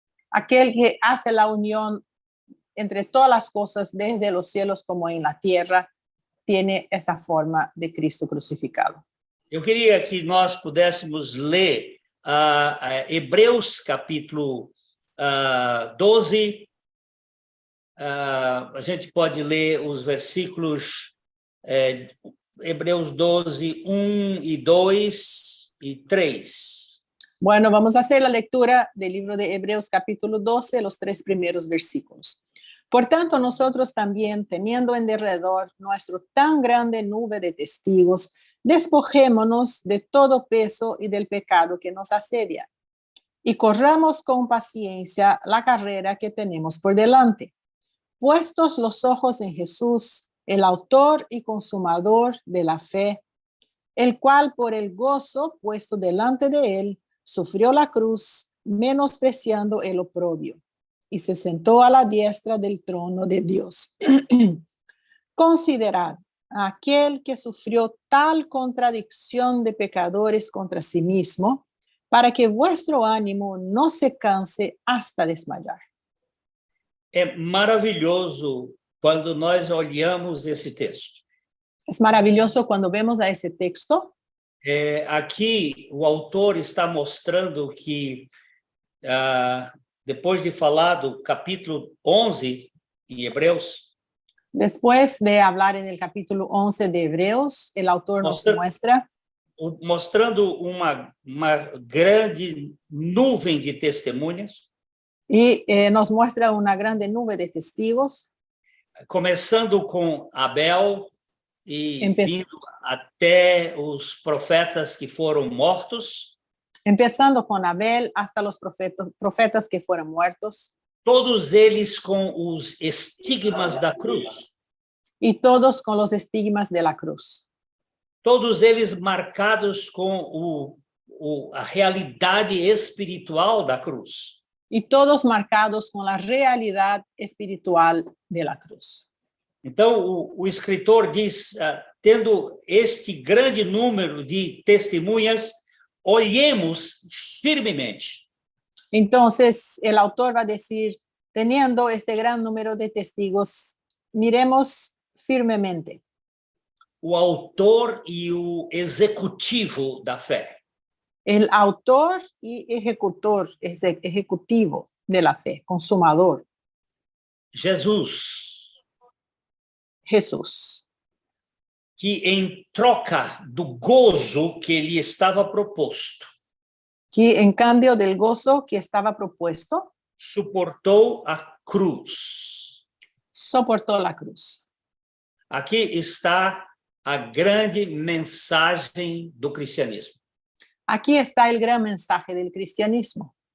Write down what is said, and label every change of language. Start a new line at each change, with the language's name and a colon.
Spanish: Aquel que hace la unión entre todas las cosas, desde los cielos como en la tierra, tiene esta forma de Cristo crucificado.
Portuguese: Eu queria que nós pudéssemos ler Hebreus capítulo 12. A gente pode ler os versículos Hebreus 12, 1 e 2 e 3.
Spanish: Bueno, vamos a hacer la lectura del libro de Hebreos capítulo 12, los 3 primeros versículos. Por tanto, nosotros también, teniendo en derredor nuestro tan grande nube de testigos, despojémonos de todo peso y del pecado que nos asedia, y corramos con paciencia la carrera que tenemos por delante, puestos los ojos en Jesús, el autor y consumador de la fe, el cual por el gozo puesto delante de él, sufrió la cruz, menospreciando el oprobio, y se sentó a la diestra del trono de Dios. Considerad a aquel que sufrió tal contradicción de pecadores contra sí mismo, para que vuestro ánimo no se canse hasta desmayar.
Portuguese: É maravilhoso quando nós olhamos esse texto.
Spanish: Es maravilloso cuando vemos a ese texto.
Portuguese: Aqui o autor está mostrando que, depois de falar do capítulo 11 em Hebreus,
Spanish: Después de hablar en el capítulo 11 de Hebreos, el autor nos muestra
Portuguese: mostrando uma grande nuvem de testemunhas,
Spanish: y nos muestra una grande nube de testigos,
Portuguese: começando com Abel e
Spanish: Empe-
Portuguese: vindo até os profetas que foram mortos,
Spanish: empezando con Abel hasta los profetas que fueron muertos,
Portuguese: todos eles com os estigmas da cruz,
Spanish: y todos con los estigmas de la cruz,
Portuguese: todos eles marcados com a realidade espiritual da cruz.
Spanish: y todos marcados con la realidad espiritual de la cruz.
Portuguese: Então, o escritor diz, tendo este grande número de testemunhas, olhemos firmemente.
Spanish: Entonces, el autor va a decir, teniendo este gran número de testigos, miremos firmemente.
Portuguese: O autor e o executivo da fé.
Spanish: El autor y ejecutivo de la fe, consumador,
Portuguese: Jesus,
Spanish: Jesús,
Portuguese: que em troca do gozo que lhe estava proposto,
Spanish: que en cambio del gozo que estaba propuesto,
Portuguese: suportou a cruz.
Spanish: soportó la cruz.
Portuguese: Aqui está a grande mensagem do cristianismo.
Spanish: Aquí está el gran mensaje del cristianismo.